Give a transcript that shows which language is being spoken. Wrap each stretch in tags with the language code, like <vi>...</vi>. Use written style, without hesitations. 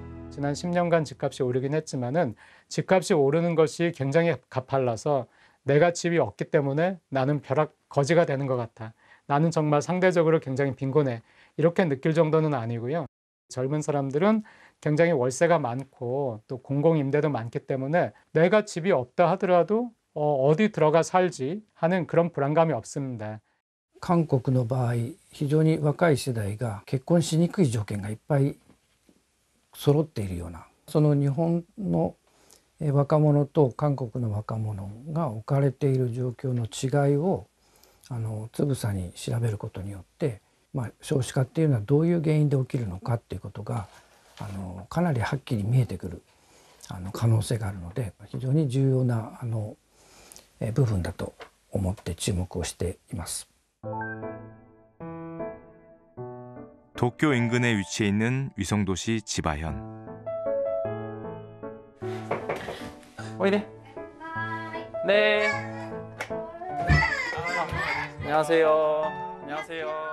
<ko>지난 10년간 집값이 오르긴 했지만은 집값이 오르는 것이 굉장히 가팔라서 내가 집이 없기 때문에 나는 벼락 거지가 되는 것 같아. 나는 정말 상대적으로 굉장히 빈곤해. 이렇게 느낄 정도는 아니고요. 젊은 사람들은 굉장히 월세가 많고 또 공공임대도 많기 때문에 내가 집이 없다 하더라도 어디 들어가 살지 하는 그런 불안감이 없습니다.</ko> <ja>韓国の場合非常に若い世代が結婚しにくい条件がいっぱい揃っているような、その日本の若者と韓国の若者が置かれている状況の違いをつぶさに調べることによって、少子化っていうのはどういう原因で起きるのかっていうことがかなりはっきり見えてくる可能性があるので、非常に重要な部分だと思って注目をしています。</ja> <ko>도쿄 인근에 위치해 있는 위성도시 지바현. 오이데. 네. 안녕하세요. 안녕하세요.</ko>